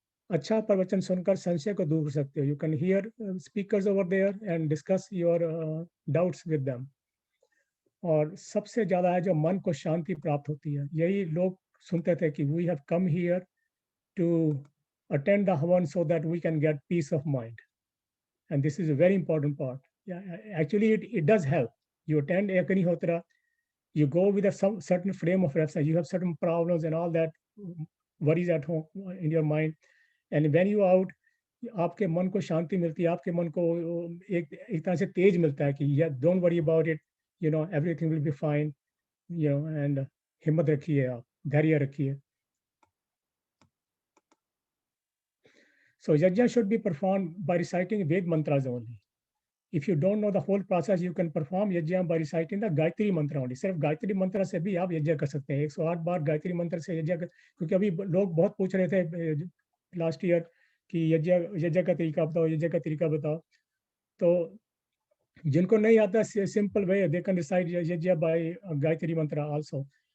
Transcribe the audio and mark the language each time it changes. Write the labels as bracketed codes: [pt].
[hi] अच्छा प्रवचन सुनकर संशय को दूर कर सकते हो। [en] You can hear speakers over there and discuss your doubts with them. [hi] और सबसे ज्यादा है जो मन को शांति प्राप्त होती है। यही लोग सुनते थे कि [en] We have come here to attend the havan so that we can get peace of mind, and this is a very important part. Actually it does help. You attend Agnihotra, you go with a certain frame of reference, you have certain problems and all that worries at home in your mind, and when you out, [hi] आपके मन को शांति मिलती है, आपके मन को एक तरह से तेज मिलता है कि [en] don't worry about it, you know, everything will be fine, you know, and [hi] हिम्मत रखिए, आप धैर्य रखिए। [en] So yajna should be performed by reciting Ved mantras only. If you don't know the whole process, you can perform yajna by reciting the Gayatri mantra only. [hi] सिर्फ गायत्री मंत्र से भी आप यज्ञ कर सकते हैं। 108 बार गायत्री मंत्र से यज्ञ कर, क्योंकि अभी लोग बहुत पूछ रहे थे लास्ट ईयर कि यज्ञ का तरीका बताओ, यज्ञ का तरीका बताओ। तो जिनको नहीं आता, [en] Simple way, they can recite yagya by Gayatri mantra also.